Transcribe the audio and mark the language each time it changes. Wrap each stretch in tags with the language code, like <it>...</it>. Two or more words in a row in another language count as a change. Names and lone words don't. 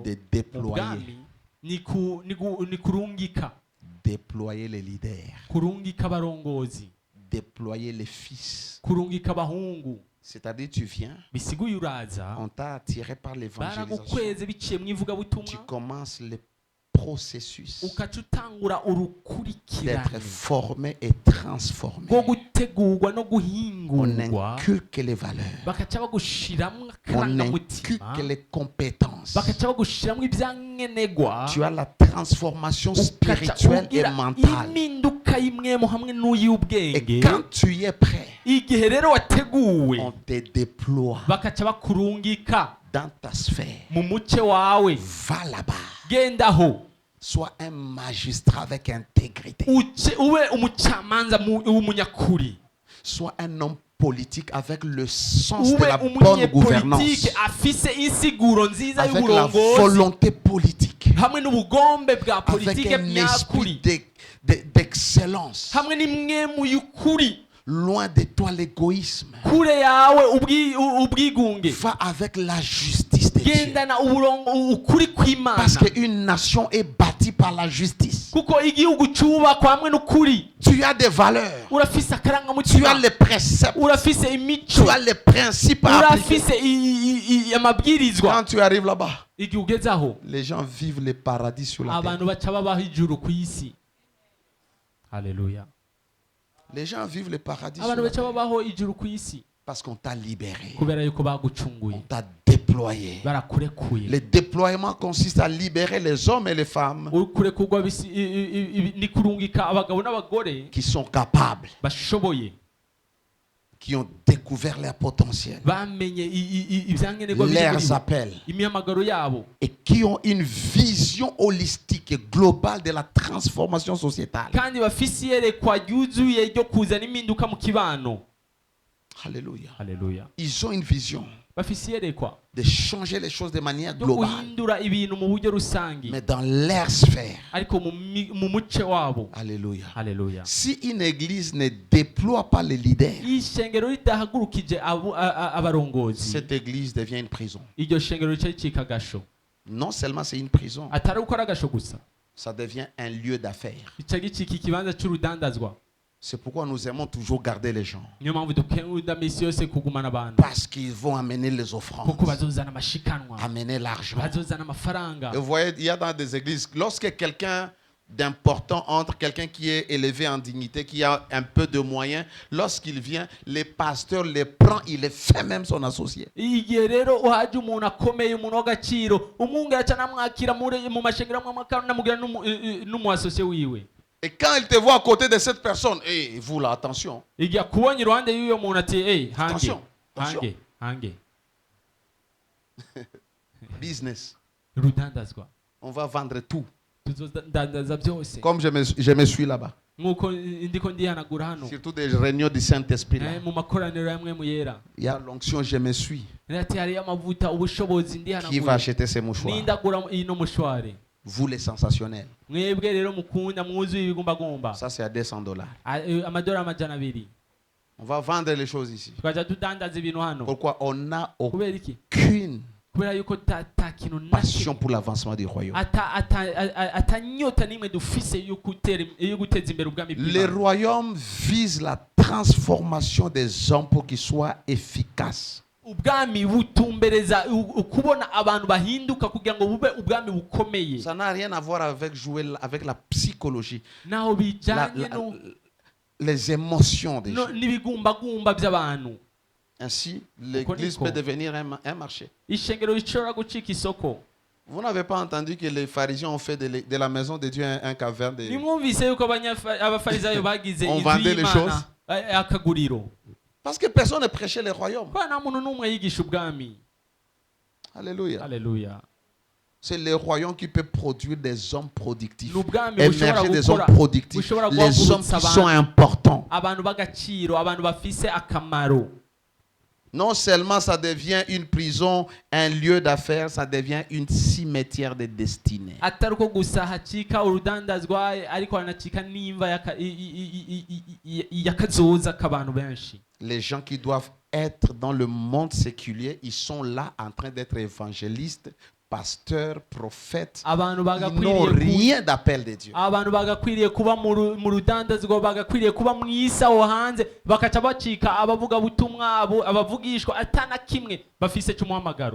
<fr>c'est de</fr> <rn>mu</rn> <fr>déployer,</fr> <rn>bwami ni kurungika,</rn> <fr>déployer les leaders,</fr> <rn>kurungika abarongozi,</rn> <fr>déployer les fils.</fr> <rn>kurungika abahungu.</rn> <fr>C'est-à-dire, tu viens,</fr> <rn>Bisiguye uraza,</rn> <fr>on t'a attiré par l'évangélisation.</fr> <rn>baragukweze biciye mu</rn> <fr>Tu</fr> <rn>ivugabutumwa,</rn> <fr>commences le processus</fr> <rn>ukaca utangura</rn> <fr>d'être</fr> <rn>urukurikirane</rn> <fr>formé et transformé.</fr> <rn>rwo gutegurwa no</rn> <fr>On</fr> <rn>guhingurwa,</rn> <fr>inculque les valeurs.</fr> <rn>bakaca bagushiramwo</rn> <fr>On</fr> <rn>akarangamutima,</rn> <fr>inculque les compétences.</fr> <rn>bakaca bagushiramwo ibyankenerwa,</rn> <fr>Tu as la transformation</fr> <rn>ukaca</rn> <fr>spirituelle et</fr> <rn>ugira</rn> <fr>mentale.</fr> <rn>impinduka y'imwemo hamwe</rn> <fr>Et</fr> <rn>n'uy'ubwenge.</rn> <fr>quand tu y es prêt,</fr> <rn>Igihe rero wateguwe,</rn> <fr>on te déploie</fr> <rn>bakaca bakurungika</rn> <fr>dans ta sphère.</fr> <rn>mu muce wawe,</rn> <fr>Va là-bas.</fr> <rn>gendaho</rn> <fr>Sois un magistrat avec intégrité.</fr> <rn>ube umucamanza w'umunyakuri,</rn> <fr>Sois un homme politique avec le sens de</fr> <rn>ube</rn> <fr>la bonne gouvernance.</fr> <rn>umunyepolitike afise insiguro nziza</rn> <fr>Avec la</fr> <rn>y'uburongozi</rn> <fr>volonté politique.</fr> <rn>hamwe n'ubugombe bwa</rn> <fr>Avec</fr> <rn>politike</rn> <fr>un esprit</fr> <rn>nyakuri</rn> <fr>d'excellence.</fr> <rn>hamwe n'imwemu y'ukuri.</rn> <fr>Loin de toi l'égoïsme.</fr> <rn>Kure yawe ubwigunge,</rn> <fr>Va avec la justice de Dieu.</fr> <rn>gendana ukuri kw'Imana,</rn> <fr>Parce qu'une nation est bâtie par la justice.</fr> <rn>kuko igihugu cyubakwa hamwe n'ukuri.</rn> <fr>Tu as des valeurs.</fr> <rn>Urafise</rn> <fr>Tu as</fr> <rn>akarangamutima,</rn> <fr>les préceptes.</fr> <rn>urafise imico,</rn> <fr>Tu as les principes à appliquer.</fr> <rn>urafise amabwirizwa.</rn> <fr>Quand tu arrives là-bas,</fr> <rn>Igihe ugeze aho,</rn> <fr>les gens vivent le paradis sur la terre.</fr> <rn>abantu baca babaho ijuru ku isi. Haleluya.</rn> <fr>Les gens vivent le paradis sur</fr> <rn>Abantu</rn> <fr>la</fr> <rn>baca</rn> <fr>terre.</fr> <rn>babaho ijuru ku isi</rn> <fr>Parce qu'on t'a libéré.</fr> <rn>kubera yuko</rn> <fr>On</fr> <rn>bagucunguye,</rn> <fr>t'a déployé.</fr> <rn>barakurekuye.</rn> <fr>Le déploiement consiste à libérer les hommes et les femmes</fr> <rn>Kurekurwa ni kurungika abagabo n'abagore</rn> <fr>qui sont capables,</fr> <rn>bashoboye,</rn> <fr>qui ont découvert leur potentiel,</fr> <rn>bamenye ibyankenerwa</rn> <fr>leurs appels,</fr> <rn>imihamagaro yabo,</rn> <fr>et qui ont une vision holistique et globale de la transformation sociétale.</fr> <rn>kandi bafise iyerekwa ryuzuye ryo kuzana impinduka mu kibano.</rn> <fr>Alléluia.</fr> <rn>Haleluya.</rn> <fr>Ils ont une vision</fr> <rn>Bafise iyerekwa</rn> <fr>de changer les choses de manière</fr> <rn>ryo</rn> <fr>globale,</fr> <rn>guhindura ibintu mu buryo rusangi,</rn> <fr>mais dans leur sphère.</fr> <rn>ariko mu muce wabo.</rn> <fr>Alléluia.</fr> <rn>Haleluya.</rn> <fr>Si une église ne déploie pas les leaders,</fr> <rn>ishengero ridahagurukije abarongozi,</rn> <fr>cette église devient une prison.</fr> <rn>iryo shengero rica ricika agasho.</rn> <fr>Non seulement c'est une prison,</fr> <rn>Atari uko ari agasho gusa,</rn> <fr>ça devient un lieu d'affaires.</fr> <rn>rica gicika ikibanza cy'urudandazwa.</rn> <fr>C'est pourquoi nous aimons toujours garder les gens.</fr> <rn>Niyo mpamvu dukunda misi yose kugumana abantu,</rn> <fr>Parce qu'ils vont amener les offrandes,</fr> <rn>kuko bazozana amashikanwa,</rn> <fr>amener l'argent.</fr> <rn>bazozana amafaranga.</rn> <fr>Et vous voyez, il y a dans des églises, lorsque quelqu'un d'important entre, quelqu'un qui est élevé en dignité, qui a un peu de moyens, lorsqu'il vient, les pasteurs les prend, il les fait même son associé.</fr> <rn>Igihe rero uhaje umuntu akomeye, umuntu w'agaciro, umwungu yaca namwakira mu mashengero amwe akanamugira n'umuasosiye wiwe.</rn> <fr>Et quand il te voit à côté de cette personne, et vous là, attention,</fr> <rn>Igihe akubonye iruhande y'uyo muntu ati hange</rn> <fr>Attention,</fr> <rn>hange hange,</rn> <fr>business,</fr> <rn>rudandazwa,</rn> <fr>on va vendre tout.</fr> <rn>tuzodandaza byose.</rn> <fr>Comme je me suis là-bas.</fr> <rn>Nk'uko ndiko ndihanagura hano</rn> <fr>Surtout des réunions du Saint-Esprit. Là.</fr> <rn>mu makoraniro yamwe mu yera,</rn> <fr>Il y a l'onction, je me suis.</fr> <rn>ati hariyo amavuta, ubushobozi</rn> <fr>Qui va</fr> <rn>ndihanagura,</rn> <fr>acheter ces mouchoirs?</fr> <rn>nindagura ino mushwari.</rn> <fr>Vous les sensationnels.</fr> <rn>Mwebwe rero mukunda mwuzuye ibigumbagumba,</rn> <fr>Ça, c'est à $200.</fr> <rn>amadolari amajana abiri,</rn> <fr>On va vendre les choses ici.</fr> <rn>tukaja tudandaza ibintu hano.</rn> <fr>Pourquoi? On n'a</fr> <rn>Kubera iki?</rn> <fr>aucune</fr> <rn>Kubera yuko ta kintu na</rn> <fr>passion pour l'avancement du royaume.</fr> <rn>atanyota nimwe dufise yo guteza imbere ubwami</rn> <fr>Le</fr> <rn>bw'Imana.</rn> <fr>royaume vise la transformation des hommes pour qu'ils soient efficaces.</fr> <rn>ubwami butumbereza ukubona abantu bahinduka kugira ngo bube ubwami bukomeye.</rn> <fr>Ça n'a rien à voir avec jouer avec la psychologie,</fr> <rn>Naho bijanye no</rn> <fr>les émotions des gens.</fr> <rn>n'ibigumbagumba by'abantu.</rn> <fr>Ainsi, l'église peut devenir un marché.</fr> <rn>Ishengero rishobora gucika isoko.</rn> <fr>Vous n'avez pas entendu que les pharisiens ont fait de la maison de Dieu un caverne de...</fr> <rn>Nimwumvise yuko abafarisayo bagize</rn> <fr>On</fr> <rn>inzu</rn> <fr>vendait les choses.</fr> <rn>y'Imana akaguriro.</rn> <fr>Parce que personne ne prêchait le royaume.</fr> <rn>Kwa nta muntu n'umwe yigisha ubwami. Alléluia. Haleluya.</rn> <fr>C'est le royaume qui peut produire des hommes productifs.</fr> <rn>N'ubwami bushobora</rn> <fr>Émerger des hommes</fr> <rn>gukora</rn> <fr>productifs.</fr> <rn>bushobora</rn> <fr>Les hommes</fr> <rn>guhagurutsa</rn> <fr>qui sont</fr> <rn>abantu,</rn> <fr>importants.</fr> <rn>abantu b'agaciro, abantu bafise akamaro.</rn> <fr>Non seulement ça devient une prison, un lieu d'affaires, ça devient une cimetière de destinée.</fr> <rn>Atari uko gusa hacika urudandazwa ariko hanacika n'imva y'akazoza k'abantu benshi.</rn> <fr>Les gens qui doivent être dans le monde séculier, ils sont là en train d'être évangélistes, pasteurs, prophètes.</fr> <rn>Abantu</rn> <fr>Ils n'ont rien d'appel de Dieu.</fr> <rn>abantu bagakwiriye kuba mu rudandazwa, bagakwiriye kuba mu isi aho hanze, bakaca bacika abavuga butumwa, abavugishwa atana kimwe bafise cy'umuhamagaro.</rn>